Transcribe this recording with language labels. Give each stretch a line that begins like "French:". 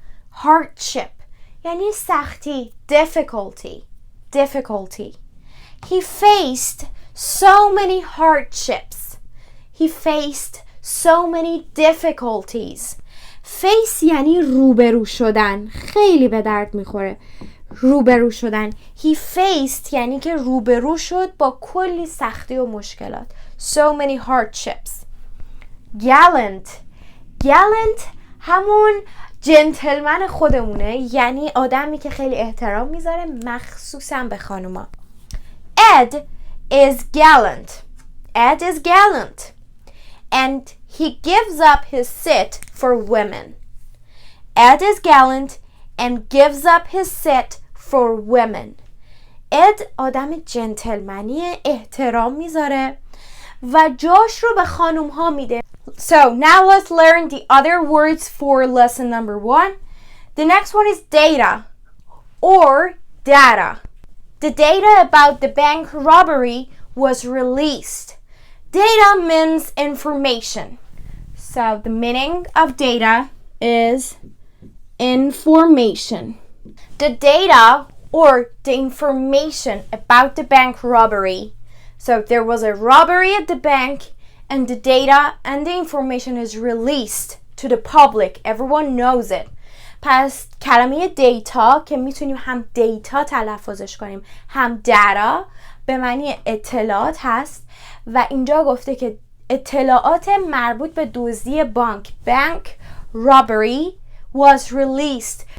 Persian: Hardship یعنی سختی.
English: difficulty. He faced so many hardships. He faced so many difficulties.
Persian: Face یعنی روبرو شدن. خیلی به درد میخوره روبرو شدن.
English: He faced
Persian: یعنی که روبرو شد با کلی سختی و مشکلات.
English: So many hardships.
Persian: Gallant همون جنتلمن خودمونه، یعنی آدمی که خیلی احترام میذاره مخصوصا به خانوما.
English: Ed is gallant and he gives up his seat for women. Ed is gallant and gives up his seat for women.
Persian: اد آدم جنتلمنیه، احترام میذاره و جاش رو به خانوم ها میده.
English: So now let's learn the other words for lesson number 1. The next one is data or data. The data about the bank robbery was released. Data means information. So the meaning of data is information. The data or the information about the bank robbery. So there was a robbery at the bank and the data and the information is released to the public. Everyone knows it.
Persian: پس کلمه دیتا که میتونیم هم دیتا تلفظش کنیم هم data به معنی اطلاعات هست و اینجا گفته که اطلاعات مربوط به دزدی بانک
English: bank robbery was released.